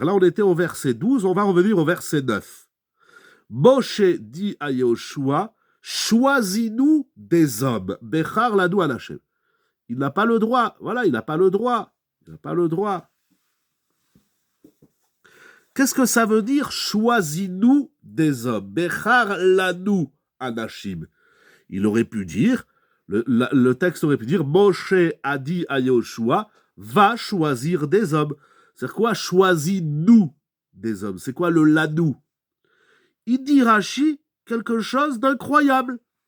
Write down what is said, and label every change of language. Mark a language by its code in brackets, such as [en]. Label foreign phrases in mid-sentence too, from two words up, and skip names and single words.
[fr] Là, on était au verset 12, on va revenir au verset 9. Moshe dit à Yehoshua, choisis-nous des hommes. [he] בחר לנו אל השם. [fr] Il n'a pas le droit. Voilà, il n'a pas le droit. Qu'est-ce que ça veut dire, choisis-nous des hommes? [he] בחר לנו אנשים. [fr] Il aurait pu dire, le texte aurait pu dire, Moshe a dit à Yehoshua, va choisir des hommes. C'est quoi, choisis-nous des hommes? C'est quoi le lanu? Il dit Rashi quelque chose d'incroyable.